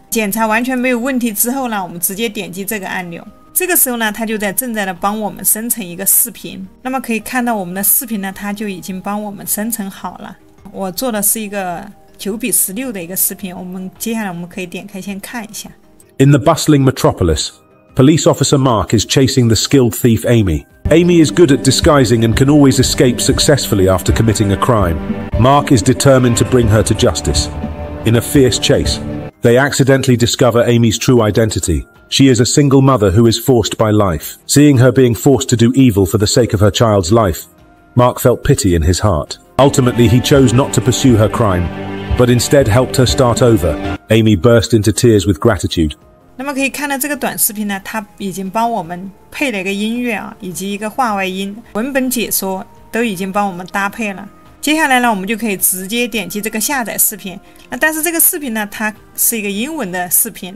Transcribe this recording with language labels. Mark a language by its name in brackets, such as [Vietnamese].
[Chinese] 检查完全没有问题之后呢，我们直接点击这个按钮，这个时候呢它就正在的帮我们生成一个视频。那么可以看到我们的视频呢它就已经帮我们生成好了。我做的是一个9:16的一个视频，接下来我们可以点开先看一下。 [English] In the bustling metropolis, police officer Mark is chasing the skilled thief Amy. Amy is good at disguising and can always escape successfully after committing a crime. Mark is determined to bring her to justice. In a fierce chase, they accidentally discover Amy's true identity. She is a single mother who is forced by life. Seeing her being forced to do evil for the sake of her child's life, Mark felt pity in his heart. Ultimately, he chose not to pursue her crime, but instead helped her start over. Amy burst into tears with gratitude. [Chinese] 那么可以看到这个短视频呢，它已经帮我们配了一个音乐以及一个话外音，文本解说都已经帮我们搭配了。接下来呢，我们就可以直接点击这个下载视频。但是这个视频呢，它是一个英文的视频。